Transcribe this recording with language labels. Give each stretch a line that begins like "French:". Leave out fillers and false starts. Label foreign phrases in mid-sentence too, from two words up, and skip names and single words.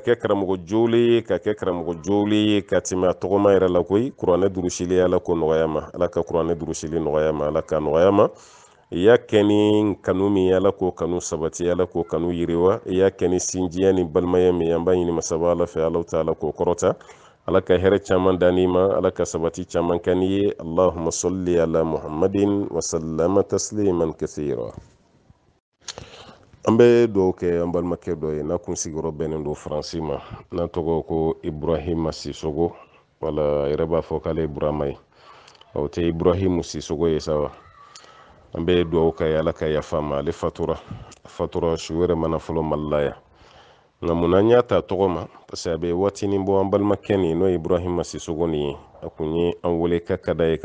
Bambara: kɛ karamɔgɔ joolen ye ka tɛmɛ a tɔgɔma yɛrɛ la koyi kuranɛ durusili ala ko nɔgɔya ma ala ka kuranɛ durusili nɔgɔya ma ala ka nɔgɔya ma i y'a kɛ ni kanu min ala k'o kanu sabati ala k'o kanu yiriwa i y'a kɛ ni sinjiya ni balimaya min an b'a ɲini masaba ala fɛ ala ta ala k'o kɔrɔta ala ka hɛrɛ caman danni ma ala ka sabati caman kɛ ni ye
Arabic: اللهم صل على محمد وسلم تسليما كثيرا
Bambara: an bɛ dugawu kɛ an balimakɛ dɔ ye n'a kun sigiyɔrɔ bɛnnen don faransi ma n'a tɔgɔ ko ibrahima sisogo wala a yɛrɛ b'a fɔ k'ale ye burama ye o tɛ ibrahimu sisogo ye sa wa an bɛ dugawu kɛ ala ka yafa ma ale fatura su wɛrɛ mana fɔlɔ mali la yan nka mun na n y'a ta tɔgɔ ma
French: parce que
Bambara: a bɛ waatinin bɔ an balimakɛ nin n'o ye ibrahima sisogo nin ye a kun ye an wele ka da ye